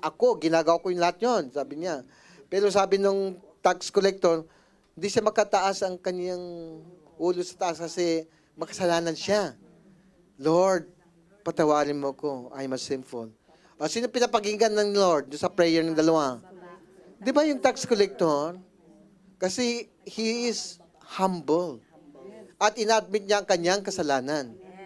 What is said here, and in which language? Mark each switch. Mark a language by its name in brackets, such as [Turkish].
[Filipino] Ako, ginagawa ko yung lahat yon, sabi niya. Pero sabi nung tax collector, hindi siya makataas ang kanyang ulo sa taas kasi makasalanan siya. Lord, patawarin mo ko. [English] I'm a sinful. [Filipino] O, sino pinapakinggan ng Lord sa prayer ng dalawa? Di ba yung tax collector? [English] Kasi he is humble. [Filipino] At inadmit niya ang kanyang kasalanan.